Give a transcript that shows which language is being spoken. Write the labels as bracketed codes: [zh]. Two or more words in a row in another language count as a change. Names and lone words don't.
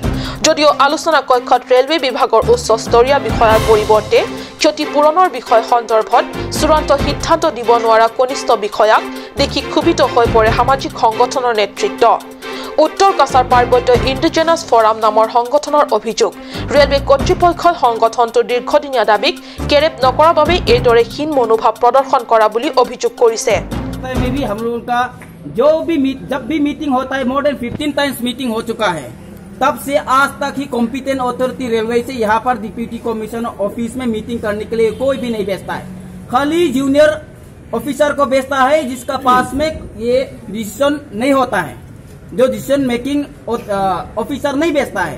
[as] যদিও আলোচনা কক্ষত ৰেলৱে বিভাগৰ উচ্চস্তৰীয় বিষয়াৰ পৰিৱৰ্তে ক্ষতিপূৰণৰ বিষয় সন্দৰ্ভত চূড়ান্ত সিদ্ধান্ত দিব নোৱাৰা কনিষ্ঠ বিষয়াক দেখি ক্ষোভিত হৈ পৰে সামাজিক সংগঠনৰ নেতৃত্ব। উত্তৰ কাছাৰ পাৰ্বত্য ইণ্ডিজিনাছ ফৰাম নামৰ সংগঠনৰ অভিযোগ ৰেলৱে কৰ্তৃপক্ষই সংগঠনটোৰ দীৰ্ঘদিনীয়া দাবীক কেৰেপ নকৰাৰ বাবে এইদৰে হীন মনোভাৱ প্ৰদৰ্শন কৰা বুলি অভিযোগ কৰিছে [hi] जब भी मीटिंग होता है [en] more than 15 times meeting [hi] हो चुका है तब से आज तक ही [en] competent authority [hi] रेलवे से यहाँ पर [en] deputy commissioner office [hi] में मीटिंग करने के लिए कोई भी नहीं भेजता है खाली [en] junior officer [hi] को भेजता है जिसका पास में ये डिसीजन नहीं होता है जो [en] decision making officer [hi] नहीं भेजता है